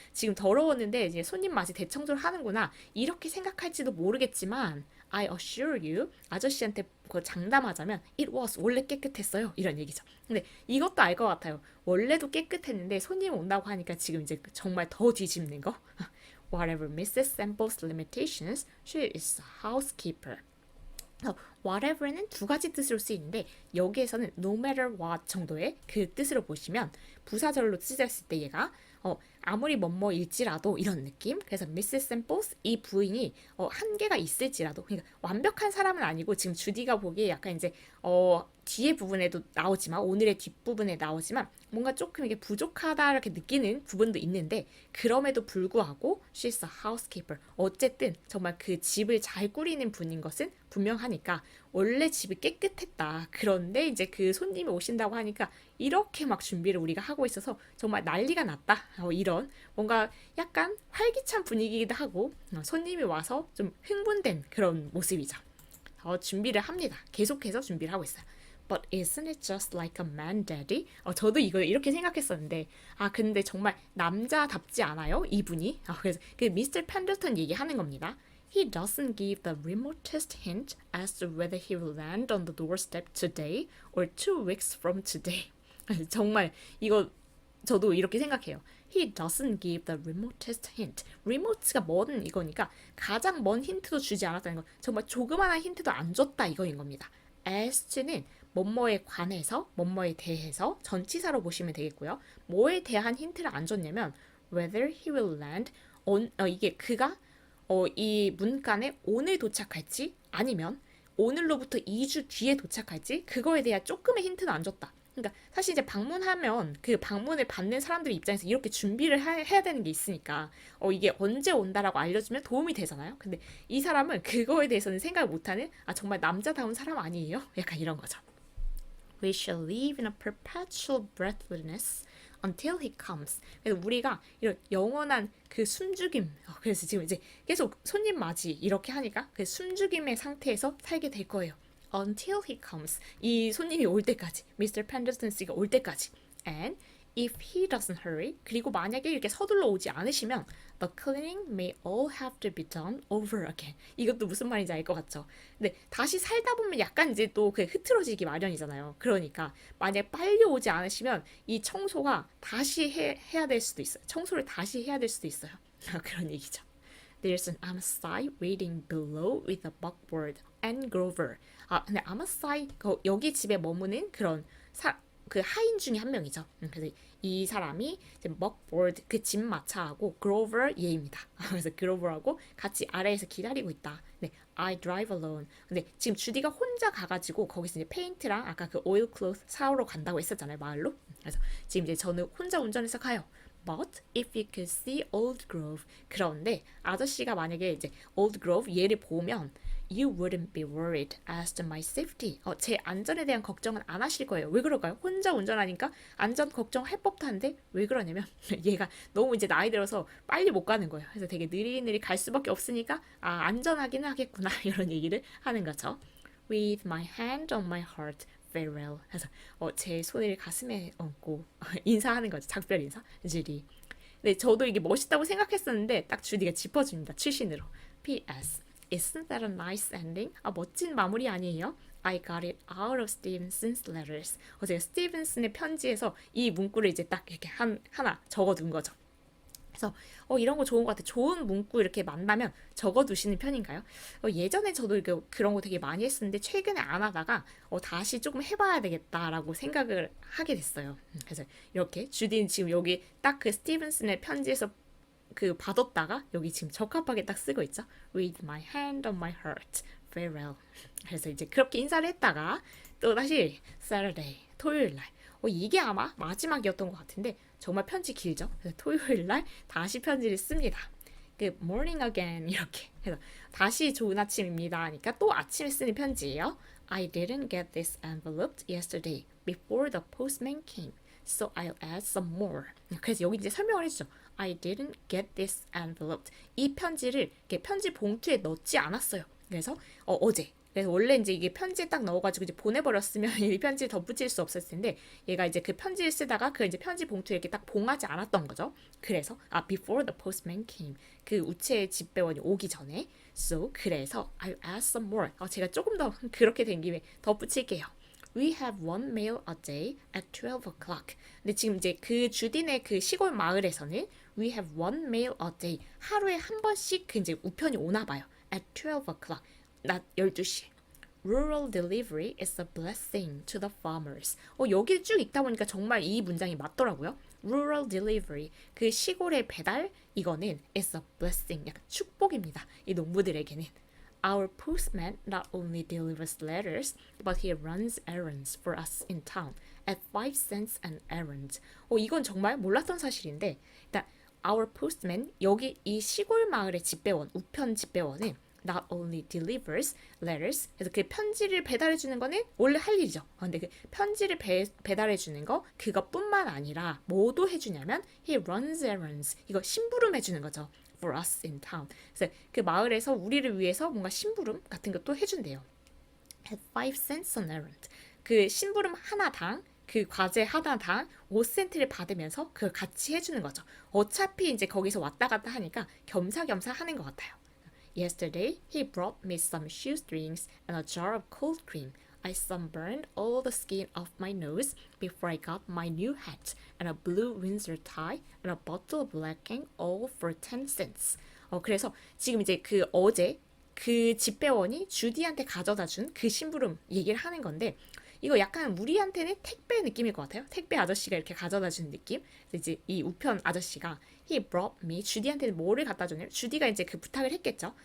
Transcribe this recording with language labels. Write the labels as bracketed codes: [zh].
[ko] 지금 더러웠는데 이제 손님 맞이 대청소를 하는구나. 이렇게 생각할지도 모르겠지만 [en] I assure you, [ko] 아저씨한테 장담하자면 [en] it was, [ko] 원래 깨끗했어요. 이런 얘기죠. 근데 이것도 알 것 같아요. 원래도 깨끗했는데 손님 온다고 하니까 지금 이제 정말 더 뒤집는 거. [en] Whatever Mrs. Sample's limitations, she is a housekeeper. [ko] whatever는 두 가지 뜻으로 쓰이는데 여기에서는 [en] no matter what [ko] 정도의 그 뜻으로 보시면 부사절로 쓰였을 때 얘가 아무리 뭐뭐일지라도 이런 느낌. 그래서 Mrs. Samples 이 부인이 한계가 있을지라도 그러니까 완벽한 사람은 아니고 지금 주디가 보기에 약간 이제 뒤에 부분에도 나오지만 오늘의 뒷부분에 나오지만 뭔가 조금 이게 부족하다 이렇게 느끼는 부분도 있는데 그럼에도 불구하고 [en] she's a housekeeper. [ko] 어쨌든 정말 그 집을 잘 꾸리는 분인 것은 분명하니까 원래 집이 깨끗했다. 그런데 이제 그 손님이 오신다고 하니까 이렇게 막 준비를 우리가 하고 있어서 정말 난리가 났다. 이런 뭔가 약간 활기찬 분위기이기도 하고 손님이 와서 좀 흥분된 그런 모습이죠. 준비를 합니다. 계속해서 준비를 하고 있어요. [en] But isn't it just like a man, daddy? [ko] 저도 이걸 이렇게 생각했었는데 근데 정말 남자답지 않아요? 이분이? 그래서 그 미스터 펜들턴 얘기하는 겁니다. [en] He doesn't give the remotest hint as to whether he will land on the doorstep today or 2 weeks from today. [ko] 정말 이거 저도 이렇게 생각해요. [en] He doesn't give the remotest hint. [ko] remote가 먼 이거니까 가장 먼 힌트도 주지 않았다는 거. 정말 조그마한 힌트도 안 줬다 이거인 겁니다. as to는 뭐뭐에 관해서, 뭐뭐에 대해서 전치사로 보시면 되겠고요. 뭐에 대한 힌트를 안 줬냐면 [en] whether he will land [ko] 이게 그가 이 문간에 오늘 도착할지 아니면 오늘로부터 2주 뒤에 도착할지 그거에 대한 조금의 힌트는 안 줬다. 그러니까 사실 이제 방문하면 그 방문을 받는 사람들 입장에서 이렇게 준비를 해야 되는 게 있으니까 이게 언제 온다라고 알려주면 도움이 되잖아요. 근데 이 사람은 그거에 대해서는 생각을 못하는 정말 남자다운 사람 아니에요? 약간 이런 거죠. [en] We shall live in a perpetual breathlessness until he comes. [ko] 그래서 우리가 이런 영원한 그 숨죽임, 그래서 지금 이제 계속 손님 맞이 이렇게 하니까 그 숨죽임의 상태에서 살게 될 거예요. [en] Until he comes. [ko] 이 손님이 올 때까지, Mr. Pendleton 씨가 올 때까지. [en] And if he doesn't hurry, [ko] 그리고 만약에 이렇게 서둘러 오지 않으시면 [en] the cleaning may all have to be done over again. [ko] 이것도 무슨 말인지 알 것 같죠? 근데 다시 살다 보면 약간 이제 또 그 흐트러지기 마련이잖아요. 그러니까 만약 빨리 오지 않으시면 이 청소가 다시 해야 될 수도 있어요. 청소를 다시 해야 될 수도 있어요. 그런 얘기죠. There's an Amasai waiting below with a buckboard and Grover. 근데 아마사이 여기 집에 머무는 그런 그 하인 중에 한 명이죠. 그래서 이 사람이 이제 먹보드 그 집 마차하고 그로버 얘입니다. 그래서 그로버하고 같이 아래에서 기다리고 있다. [en] 네, I drive alone. [ko] 근데 지금 주디가 혼자 가가지고 거기서 이제 페인트랑 아까 그 오일 클로스 사오러 간다고 했었잖아요, 마을로. 그래서 지금 이제 저는 혼자 운전해서 가요. [en] But if you could see Old Grove, [ko] 그런데 아저씨가 만약에 이제 Old Grove 얘를 보면 [en] You wouldn't be worried as to my safety. [ko] 제 안전에 대한 걱정은 안 하실 거예요. 왜 그럴까요? 혼자 운전하니까 안전 걱정할 법도 한데 왜 그러냐면 얘가 너무 이제 나이 들어서 빨리 못 가는 거예요. 그래서 되게 느리느리 갈 수밖에 없으니까 안전하긴 하겠구나 이런 얘기를 하는 거죠. [en] With my hand on my heart, farewell. [ko] 그래서 제 손을 가슴에 얹고 인사하는 거죠. 작별 인사. 주디. 네, 저도 이게 멋있다고 생각했었는데 딱 주디가 짚어줍니다. 출신으로. [en] P.S. Isn't that a nice ending? [ko] 멋진 마무리 아니에요? [en] I got it out of Stevenson's letters. [ko] 제가 스티븐슨의 편지에서 이 문구를 이제 딱 이렇게 하나 적어둔 거죠. 그래서 이런 거 좋은 것 같아요. 좋은 문구 이렇게 만나면 적어두시는 편인가요? 예전에 저도 그런 거 되게 많이 했었는데 최근에 안 하다가 다시 조금 해봐야 되겠다라고 생각을 하게 됐어요. 그래서 이렇게 주디는 지금 여기 딱 그 스티븐슨의 편지에서 그 받았다가 여기 지금 적합하게 딱 쓰고 있죠. [en] With my hand on my heart, farewell. [ko] 그래서 이제 그렇게 인사를 했다가 또 다시 Saturday, 토요일 날. 이게 아마 마지막이었던 것 같은데 정말 편지 길죠. 그래서 토요일 날 다시 편지를 씁니다. 그 [en] morning again [ko] 이렇게 해서 다시 좋은 아침입니다 하니까 또 아침에 쓰는 편지예요. [en] I didn't get this envelope yesterday before the postman came, so I'll add some more. [ko] 그래서 여기 이제 설명을 해주죠. [en] I didn't get this envelope. [ko] 이 편지를 이렇게 편지 봉투에 넣지 않았어요. 그래서 어제. 그래서 원래 이제 이게 편지에 딱 넣어가지고 이제 보내버렸으면 이 편지를 덧붙일 수 없었을 텐데 얘가 이제 그 편지를 쓰다가 그 이제 편지 봉투에 이렇게 딱 봉하지 않았던 거죠. 그래서 [en] before the postman came. [ko] 그 우체 집배원이 오기 전에. [en] So [ko] 그래서 [en] I'll add some more. [ko] 제가 조금 더 그렇게 된 김에 덧붙일게요. [en] We have one mail a day at 12 o'clock. [ko] 근데 지금 이제 그 주딘의 그 시골 마을에서는 [en] We have one mail a day. [ko] 하루에 한 번씩 그 이제 우편이 오나 봐요. [en] At 12 o'clock. [ko] 낮 12시. [en] Rural delivery is a blessing to the farmers. [ko] 여기를 쭉 읽다 보니까 정말 이 문장이 맞더라고요. [en] Rural delivery. [ko] 그 시골의 배달 이거는 [en] is a blessing. [ko] 약간 축복입니다. 이 농부들에게는. [en] Our postman not only delivers letters, but he runs errands for us in town at 5 cents an errand. [ko] 이건 정말 몰랐던 사실인데, 일단 [en] our postman [ko] 여기 이 시골 마을의 집배원, 우편 집배원은 [en] not only delivers letters. [ko] 그래서 그 편지를 배달해 주는 거는 원래 할 일이죠. 근데 그 편지를 배달해 주는 거 그것뿐만 아니라 뭐도 해주냐면 [en] he runs errands. [ko] 이거 심부름 해주는 거죠. [en] For us in town. [ko] 그래서 그 마을에서 우리를 위해서 뭔가 심부름 같은 것도 해준대요. [en] At 5 cents an errand. [ko] 그 심부름 하나당 그 과제 하나당 5센트를 받으면서 그걸 같이 해주는 거죠. 어차피 이제 거기서 왔다 갔다 하니까 겸사겸사 하는 것 같아요. [en] Yesterday, he brought me some shoestrings and a jar of cold cream. I sunburned all the skin off my nose before I got my new hat and a blue Windsor tie and a bottle of blacking all for 10 cents. [ko] 그래서 지금 이제 그 어제 그 집배원이 주디한테 가져다 준 그 심부름 얘기를 하는 건데 이거 약간 우리한테는 택배 느낌일 것 같아요. 택배 아저씨가 이렇게 가져다 주는 느낌. 그래서 이제 이 우편 아저씨가 [en] he brought me [ko] 주디한테는 뭐를 갖다 줬냐면 주디가 이제 그 부탁을 했겠죠.